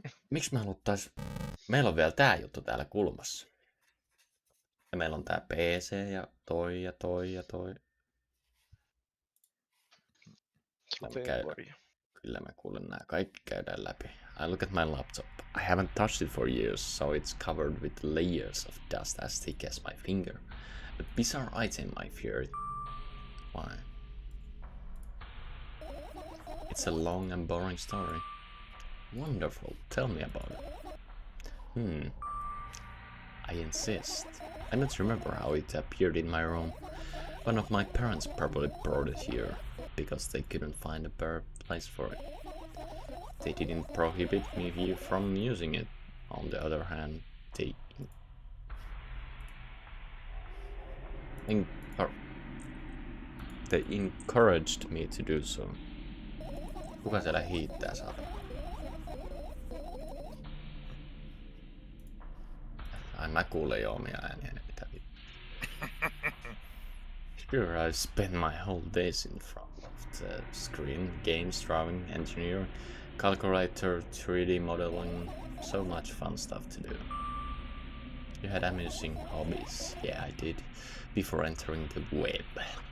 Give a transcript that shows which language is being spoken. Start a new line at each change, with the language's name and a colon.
Finnish: Miksi me haluttais... Meillä on vielä tää juttu täällä kulmassa. Ja meillä on tää PC ja toi ja toi ja toi. Kyllä mä kuulen nää kaikki käydään läpi.
English: I look at my laptop. I haven't touched it for years, so it's covered with layers of dust as thick as my finger. A bizarre item, I fear. Why? It's a long and boring story. Wonderful, tell me about it. I insist. I don't remember how it appeared in my room. One of my parents probably brought it here, because they couldn't find a better place for it. They didn't prohibit me from using it. On the other hand, they encouraged me to do so.
Finnish: Kuka siellä hiittää, saatana? Ai mä kuulen jo omia ääniä, mitä vittu.
English: Sure, I've spent my whole days in front of the screen, games, drawing, engineering, calculator, 3D modeling, so much fun stuff to do. You had amusing hobbies, yeah I did, before entering the web.